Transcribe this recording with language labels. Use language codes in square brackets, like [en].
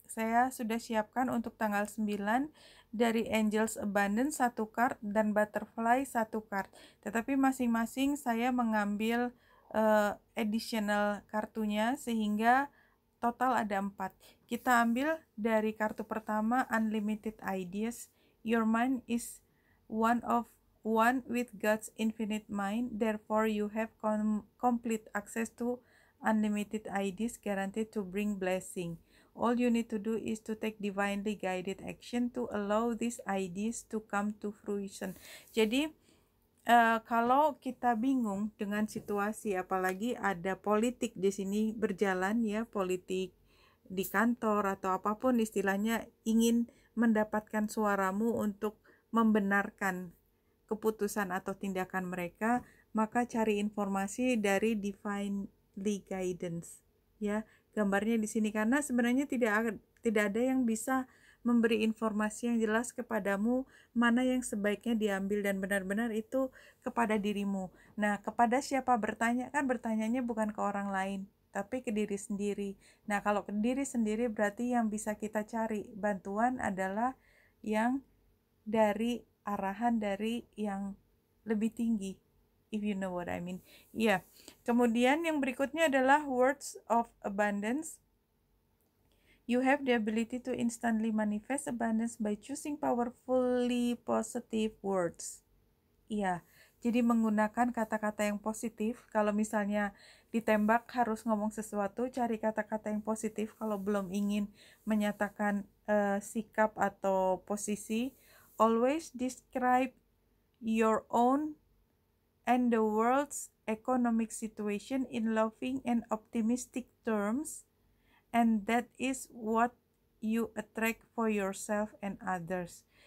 [id] Saya sudah siapkan untuk tanggal 9 dari Angels Abundance 1 card dan Butterfly 1 card. Tetapi masing-masing saya mengambil additional kartunya sehingga total ada 4. Kita ambil dari kartu pertama, Unlimited Ideas. [en] Your mind is one with God's infinite mind, therefore you have complete access to unlimited ideas guaranteed to bring blessing. All you need to do is to take divinely guided action to allow these ideas to come to fruition. [id] Jadi kalau kita bingung dengan situasi, apalagi ada politik di sini berjalan ya, politik di kantor atau apapun istilahnya, ingin mendapatkan suaramu untuk membenarkan keputusan atau tindakan mereka, maka cari informasi dari divinely guidance ya. Gambarnya di sini karena sebenarnya tidak ada yang bisa memberi informasi yang jelas kepadamu mana yang sebaiknya diambil, dan benar-benar itu kepada dirimu. Nah, kepada siapa bertanya? Kan bertanyanya bukan ke orang lain, tapi ke diri sendiri. Nah, kalau ke diri sendiri berarti yang bisa kita cari bantuan adalah yang dari arahan dari yang lebih tinggi, [en] if you know what I mean. [id] Iya. Kemudian yang berikutnya adalah Words of Abundance. [en] You have the ability to instantly manifest abundance by choosing powerfully positive words. [id] Iya, jadi menggunakan kata-kata yang positif. Kalau misalnya ditembak harus ngomong sesuatu, cari kata-kata yang positif. Kalau belum ingin menyatakan sikap atau posisi, [en] always describe your own and the world's economic situation in loving and optimistic terms, and that is what you attract for yourself and others.